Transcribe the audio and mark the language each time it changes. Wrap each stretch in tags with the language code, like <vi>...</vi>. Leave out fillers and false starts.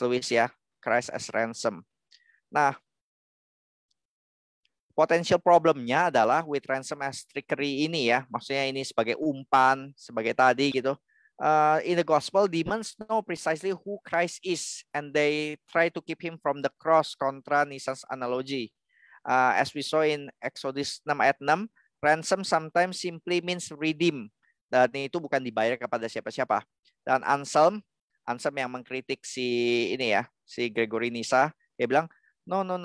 <id>Lewis ya, Christ as Ransom. Nah,</id> <en>potential</en> <id>problemnya adalah</id> <en>with ransom as trickery</en> <id>ini ya. Maksudnya ini sebagai umpan, sebagai tadi gitu.</id> <en>In the gospel, demons know precisely who Christ is, and they try to keep him from the cross, kontra Nyss's analogy. As we saw in Exodus 6 ayat 6, ransom sometimes simply means redeem.</en> <id>Dan itu bukan dibayar kepada siapa-siapa. Dan Anselm yang mengkritik si Gregory Nyssa, dia bilang, No.</id>